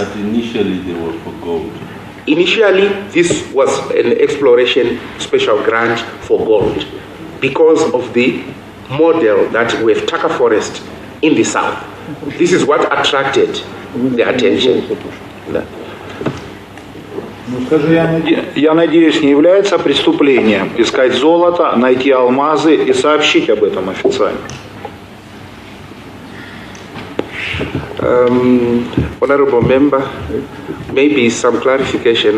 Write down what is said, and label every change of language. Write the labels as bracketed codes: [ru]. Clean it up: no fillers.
[en] But initially they were for gold. Initially, this was an exploration special grant for gold because of the model that we have Taka Forest in the south. This is what attracted the attention. [ru] Я надеюсь, не является преступлением искать золото, найти алмазы и сообщить об этом официально. [en] Honorable Member, maybe some clarification.